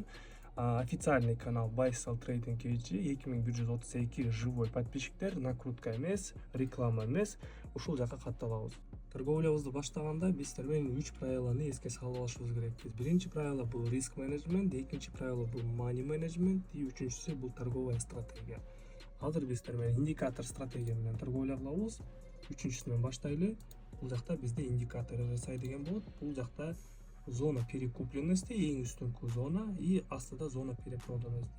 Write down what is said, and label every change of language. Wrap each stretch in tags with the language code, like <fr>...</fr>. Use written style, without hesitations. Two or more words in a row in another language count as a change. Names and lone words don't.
<ru>Официальный канал</ru> <ky>Buy Sell Trading KG 2132 живой подписчиктер, накрутка эмес, реклама эмес, ушул жака катталабыз. Торговлябызды баштаганда биз сиздер менен 3 правиланы эске салып алышыбыз керекпиз. Биринчи правило бул риск менеджмент, экинчи правило бул</ky> <en>money management,</en> <ky>үчүнчүсү бул</ky> <ru>торговая стратегия.</ru> <ky>Азыр биз сиздер менен индикатор стратегия менен торговля кылабыз. Үчүнчүсүнөн баштайлы. Бул жакта бизде индикатор RSI деген болот. Бул жакта</ky> <ru>зона перекупленности,</ru> <ky>эң үстүнкү зона и астыда</ky> <ru>зона перепроданности.</ru>